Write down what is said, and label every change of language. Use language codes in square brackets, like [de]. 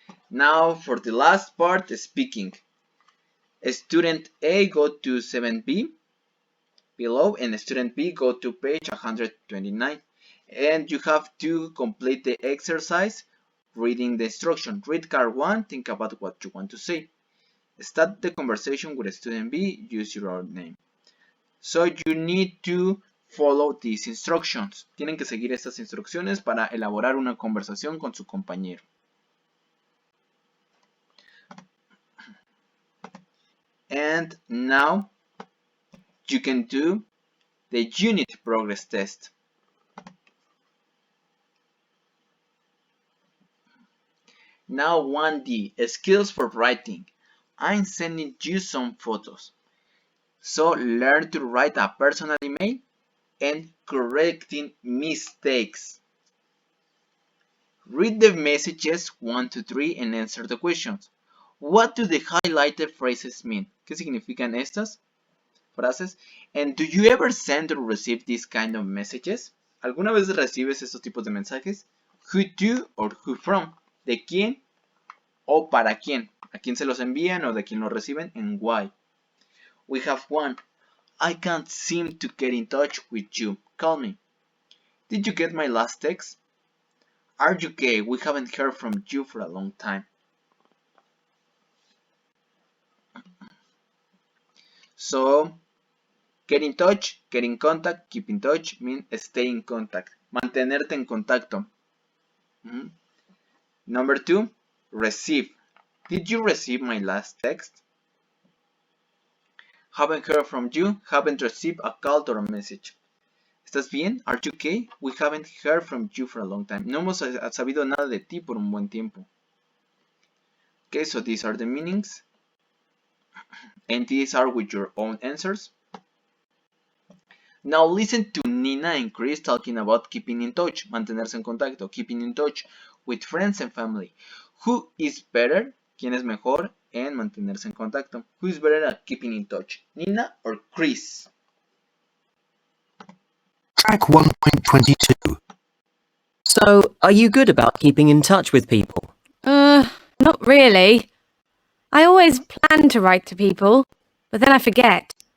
[en] Now for the last part, speaking. Student A go to 7B below, and student B go to page 129. And you have to complete the exercise reading the instruction. Read card 1, think about what you want to say. Start the conversation with student B, use your own name. So you need to follow these instructions. [es] Tienen que seguir estas instrucciones para elaborar una conversación con su compañero. [en] And now you can do the unit progress test. Now 1D, skills for writing. I'm sending you some photos. So learn to write a personal email and correcting mistakes. Read the messages 1 to 3 and answer the questions. What do the highlighted phrases mean? [es] ¿Qué significan estas frases? [en] And do you ever send or receive these kind of messages? [es] ¿Alguna vez recibes estos tipos de mensajes? [en] Who to or who from? [es] ¿De quién o para quién? ¿A quién se los envían o de quién los reciben? [en] And why? We have 1. I can't seem to get in touch with you. Call me. Did you get my last text? Are you okay? We haven't heard from you for a long time. So, get in touch, get in contact, keep in touch means stay in contact. [es] Mantenerte en contacto. [en] Number 2, receive. Did you receive my last text? Haven't heard from you, haven't received a call or a message. [es] ¿Estás bien? [en] Are you okay? We haven't heard from you for a long time. [es] No hemos sabido nada de ti por un buen tiempo. [en] Okay, so these are the meanings. And these are with your own answers. Now listen to Nina and Chris talking about keeping in touch, [es] mantenerse en contacto, [en] keeping in touch with friends and family. Who is better? [es] ¿Quién es mejor en mantenerse en contacto? [en] Who is better at keeping in touch? Nina or Chris? Track 1.22. So, are you good about keeping in touch with people? Not really. I always plan to write to people, but then I forget.